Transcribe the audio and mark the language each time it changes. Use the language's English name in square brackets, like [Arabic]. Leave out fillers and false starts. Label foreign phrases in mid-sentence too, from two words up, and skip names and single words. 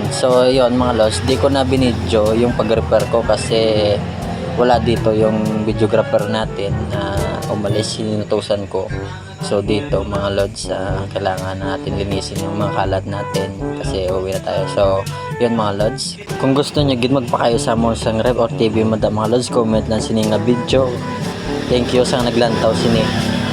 [Filipino] So yun mga lods, di ko na binidyo yung pag-repair ko kasi wala dito yung videographer natin na umalis, sinutusan ko. So dito mga lods, kailangan natin linisin yung mga kalat natin kasi uwi na tayo. [Hiligaynon] So yun mga lods, kung gusto nyo gid magpakayo sa mo sang Rev or TV mga lods, comment lang sini nga video. [English] Thank you [Hiligaynon] sa naglantaw sini.